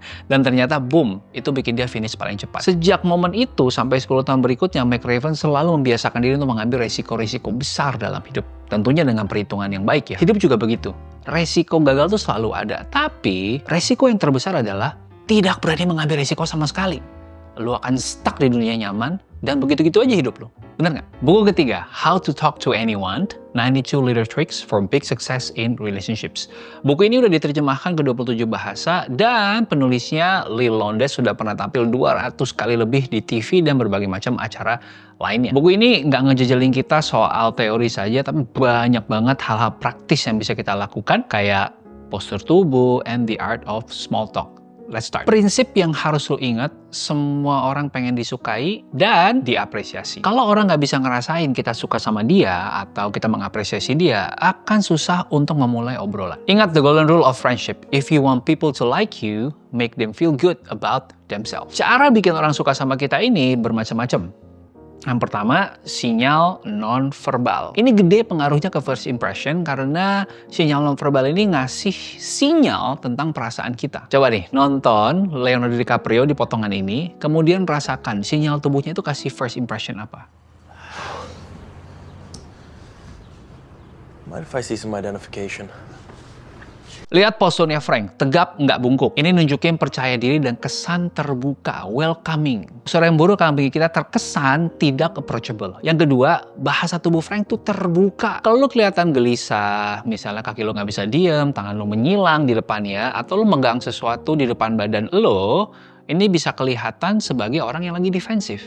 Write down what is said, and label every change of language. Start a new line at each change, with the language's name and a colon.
Indonesian: Dan ternyata boom, itu bikin dia finish paling cepat. Sejak momen itu sampai 10 tahun berikutnya, McRaven selalu membiasakan diri untuk mengambil resiko-resiko besar dalam hidup. Tentunya dengan perhitungan yang baik ya. Hidup juga begitu. Resiko gagal tuh selalu ada. Tapi resiko yang terbesar adalah tidak berani mengambil resiko sama sekali. Lu akan stuck di dunia nyaman dan begitu-gitu aja hidup lu. Bener nggak? Buku ketiga, How to Talk to Anyone, 92 Little Tricks for Big Success in Relationships. Buku ini udah diterjemahkan ke 27 bahasa dan penulisnya Lil Londes sudah pernah tampil 200 kali lebih di TV dan berbagai macam acara lainnya. Buku ini nggak ngejejelin kita soal teori saja, tapi banyak banget hal-hal praktis yang bisa kita lakukan kayak postur tubuh
English: and the art of small talk. Let's start.
Indonesian: Prinsip yang harus lo ingat, semua orang pengen disukai dan diapresiasi. Kalau orang nggak bisa ngerasain kita suka sama dia atau kita mengapresiasi dia, akan susah untuk memulai obrolan. Ingat
English: the golden rule of friendship. If you want people to like you, make them feel good about themselves.
Indonesian: Cara bikin orang suka sama kita ini bermacam-macam. Yang pertama, sinyal non-verbal. Ini gede pengaruhnya ke first impression karena sinyal non-verbal ini ngasih sinyal tentang perasaan kita. Coba nih, nonton Leonardo DiCaprio di potongan ini, kemudian rasakan sinyal tubuhnya itu kasih first impression apa.
English: Mind if I see some identification?
Indonesian: Lihat posturnya Frank, tegap nggak bungkuk. Ini nunjukin percaya diri dan kesan terbuka, welcoming. Postur yang buruk akan bikin kita terkesan tidak approachable. Yang kedua, bahasa tubuh Frank tuh terbuka. Kalau lu kelihatan gelisah, misalnya kaki lu nggak bisa diem, tangan lu menyilang di depannya, atau lu megang sesuatu di depan badan lu, ini bisa kelihatan sebagai orang yang lagi defensif.